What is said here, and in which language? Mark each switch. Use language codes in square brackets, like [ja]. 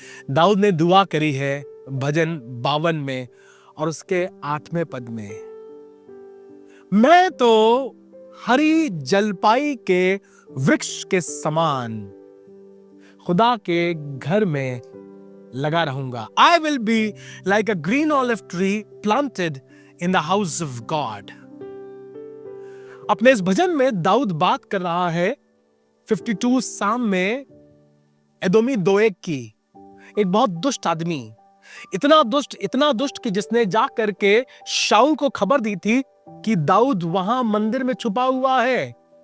[hi] दाऊद ने दुआ करी है भजन 52 में और उसके 8वें पद में, मैं तो हरी जलपाई के वृक्ष के समान खुदा के घर में लगा रहूंगा। [en] I will be like a green olive tree planted in the house of God. [hi] अपने इस भजन में दाऊद बात कर रहा है 52 साम में एदोमी दोएग की, एक बहुत दुष्ट आदमी, इतना दुष्ट कि जिसने जा करके शाऊल को खबर दी थी कि दाऊद वहां मंदिर में छुपा हुआ है।